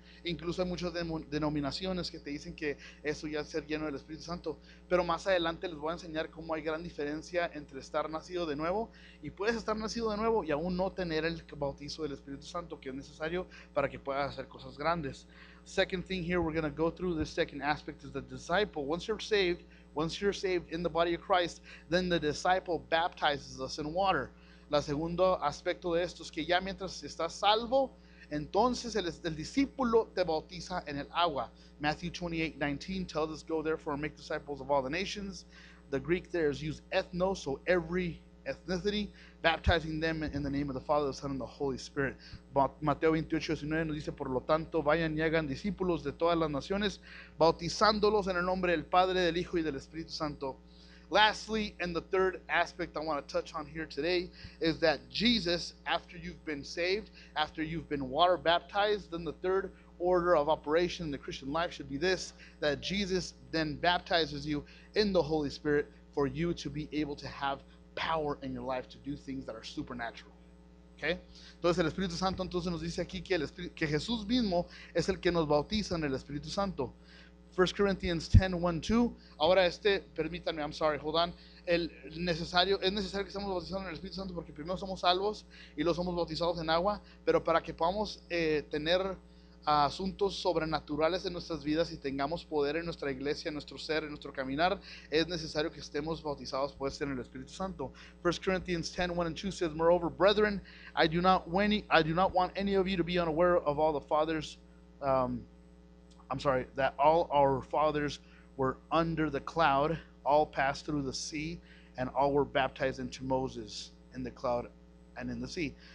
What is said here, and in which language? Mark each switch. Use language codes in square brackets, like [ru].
[es] Incluso hay muchas denominaciones que te dicen que eso ya es ser lleno del Espíritu Santo, pero más adelante les voy a enseñar cómo hay gran diferencia entre estar nacido de nuevo, y puedes estar nacido de nuevo y aún no tener el bautizo del Espíritu Santo que es necesario para que puedas hacer cosas grandes. [en] Second thing here we're going to go through, this second aspect is the disciple. Once you're saved in the body of Christ, then the disciple baptizes us in water. [es] La segundo aspecto de esto es que ya mientras estás salvo, entonces el discípulo te bautiza en el agua. [en] Matthew 28:19 tells us, go therefore and make disciples of all the nations. The Greek there is used ethnos, so every ethnicity, baptizing them in the name of the Father, the Son, and the Holy Spirit. [es] Mateo 28:19 nos dice, por lo tanto, vayan y hagan discípulos de todas las naciones, bautizándolos en el nombre del Padre, del Hijo y del Espíritu Santo. [en] Lastly, and the third aspect I want to touch on here today is that Jesus, after you've been saved, after you've been water baptized, then the third order of operation in the Christian life should be this, that Jesus then baptizes you in the Holy Spirit for you to be able to have power in your life to do things that are supernatural. Okay? [es] Entonces el Espíritu Santo entonces nos dice aquí que Jesús mismo es el que nos bautiza en el Espíritu Santo. [en] 1 Corinthians 10:1-2. [es] Ahora permítanme, [en] I'm sorry, hold on. [es] Es necesario que estemos bautizados en el Espíritu Santo porque primero somos salvos y luego somos bautizados en agua, pero para que podamos tener asuntos sobrenaturales en nuestras vidas y tengamos poder en nuestra iglesia, en nuestro ser, en nuestro caminar, es necesario que estemos bautizados pues en el Espíritu Santo. [en] 1 Corinthians 10:1-2 says, moreover, brethren, I do not want any of you to be unaware of all the fathers that all our fathers were under the cloud, all passed through the sea, and all were baptized into Moses in the cloud and in the sea.